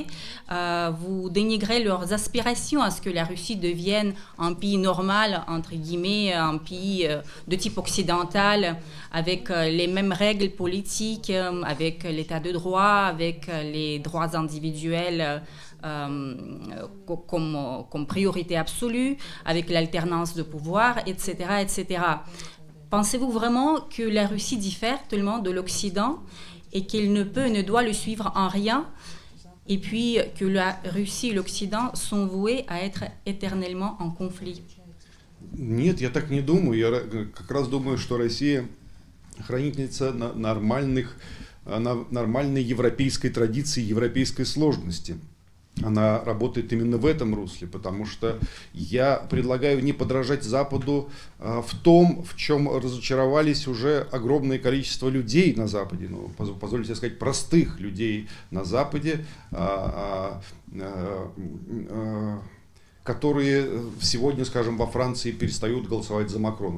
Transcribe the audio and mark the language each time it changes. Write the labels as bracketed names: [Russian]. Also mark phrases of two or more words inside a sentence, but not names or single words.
[French] Vous dénigrez leurs aspirations à ce que la Russie devienne un pays normal, entre guillemets, un pays de type occidental, avec les mêmes règles politiques, avec l'état de droit, avec les droits individuels comme priorité absolue, avec l'alternance de pouvoir, etc., etc. Pensez-vous vraiment que la Russie diffère tellement de l'Occident et qu'elle ne peut et ne doit le suivre en rien, et puis que la Russie et l'Occident sont voués à être éternellement en conflit? [Russian] Нет, я так не думаю. Я как раз думаю, что Россия хранительница нормальной европейской традиции, европейской сложности. Она работает именно в этом русле, потому что я предлагаю не подражать Западу в том, в чем разочаровались уже огромное количество людей на Западе, ну, позвольте сказать, простых людей на Западе, которые сегодня, скажем, во Франции перестают голосовать за Макрона.